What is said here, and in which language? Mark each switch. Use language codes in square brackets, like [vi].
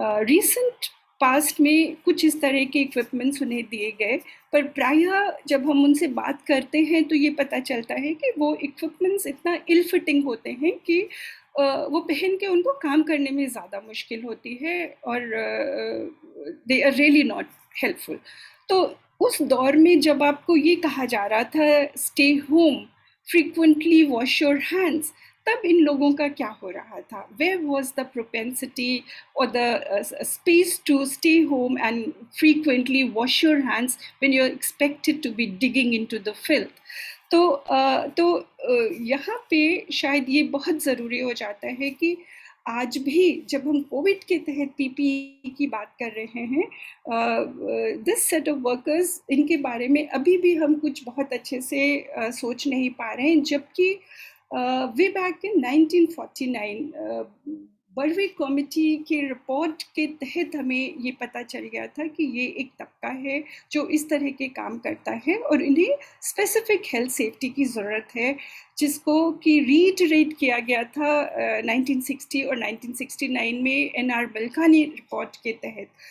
[hi] Recent past में कुछ इस तरह के इक्विपमेंट्स उन्हें दिए गए, पर प्रायः जब हम उनसे बात करते हैं तो ये पता चलता है कि वो इक्विपमेंट्स इतना इल फिटिंग होते हैं कि वो पहन के उनको काम करने में ज़्यादा मुश्किल होती है और [en] They are really not helpful. [hi] तो उस दौर में जब आपको ये कहा जा रहा था [en] stay home, frequently wash your hands, [hi] तब इन लोगों का क्या हो रहा था? [en] Where was the propensity or the space to stay home and frequently wash your hands when you're expected to be digging into the filth? [hi] तो यहाँ पे शायद ये बहुत ज़रूरी हो जाता है कि आज भी जब हम कोविड के तहत पीपीई की बात कर रहे हैं, [en] this set of workers, [hi] इनके बारे में अभी भी हम कुछ बहुत अच्छे से सोच नहीं पा रहे हैं, जबकि way [en] back in 1949 [hi] Barve committee के रिपोर्ट के तहत हमें ये पता चल गया था कि ये एक तबका है जो इस तरह के काम करता है और इन्हें स्पेसिफिक हेल्थ सेफ्टी की ज़रूरत है, जिसको कि रीइटरेट किया गया था 1960 और 1969 में एनआर मिल्कानी रिपोर्ट के तहत।